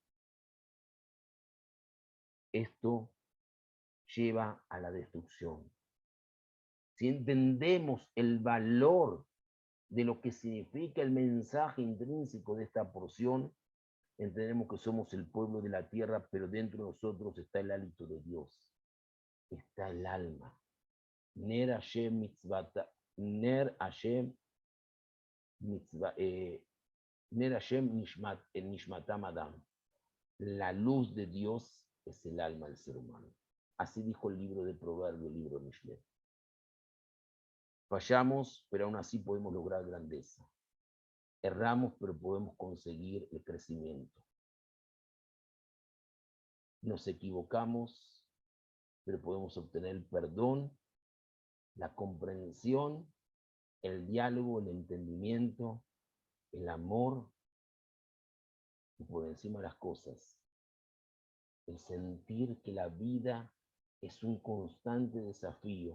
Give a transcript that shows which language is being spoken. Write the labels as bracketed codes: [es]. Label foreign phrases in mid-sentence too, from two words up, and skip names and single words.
[es] Esto lleva a la destrucción. Si entendemos el valor de lo que significa el mensaje intrínseco de esta porción, entendemos que somos el pueblo de la tierra, pero dentro de nosotros está el hálito de Dios, está el alma. [he] נר השם מצוותא נר השם מצווה נר השם נשמתם אדם. [es] La luz de Dios es el alma del ser humano. Así dijo el libro de Proverbios, el libro de Mishlei. Fallamos, pero aún así podemos lograr grandeza. Erramos, pero podemos conseguir el crecimiento. Nos equivocamos, pero podemos obtener el perdón, la comprensión, el diálogo, el entendimiento, el amor, y por encima de las cosas, el sentir que la vida es un constante desafío.